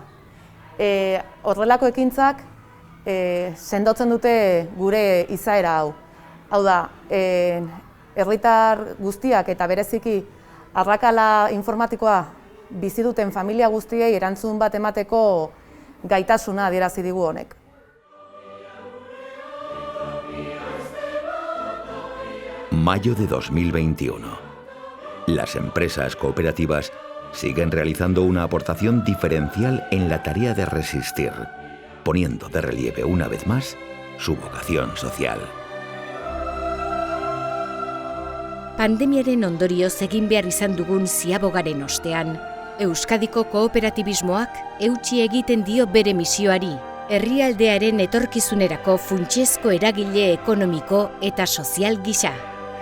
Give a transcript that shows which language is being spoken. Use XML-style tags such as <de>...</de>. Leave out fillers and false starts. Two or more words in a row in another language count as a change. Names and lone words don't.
<eu>Horrelako ekintzak sendotzen dute gure izaera hau. Hau da, herritar guztiak eta bereziki arrakala informatikoa bizi duten familia guztiei erantzun bat emateko gaitasuna adierazi digu honek.</eu> <es>Mayo de 2021. Las empresas cooperativas siguen realizando una aportación diferencial en la tarea de resistir, poniendo de relieve una vez más su vocación social.</es> <eu>Pandemiaren ondorioz egin behar izan dugun ziabogaren ostean, Euskadiko kooperatibismoak eutsi egiten dio bere misioari, herrialdearen etorkizunerako funtsezko eragile ekonomiko eta sozial gisa.</eu>